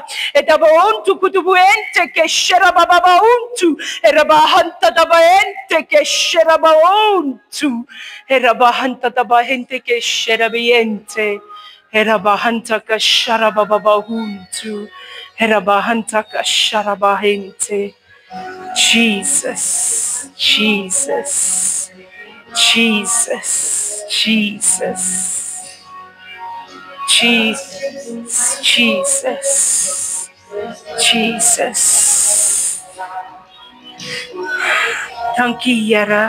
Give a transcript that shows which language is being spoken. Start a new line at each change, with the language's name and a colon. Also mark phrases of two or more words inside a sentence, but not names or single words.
Afrikaans: Herabahuntu kutubuente kesherabababahuntu. Herabahanta dabahente kesherabahuntu. Herabahanta dabahente kesherabiente. Herabahanta kasharabababahuntu. Herabahanta kasharabahente. Jesus, Jesus, Jesus, Jesus, Jesus, Jesus, Jesus. Dankie, Here.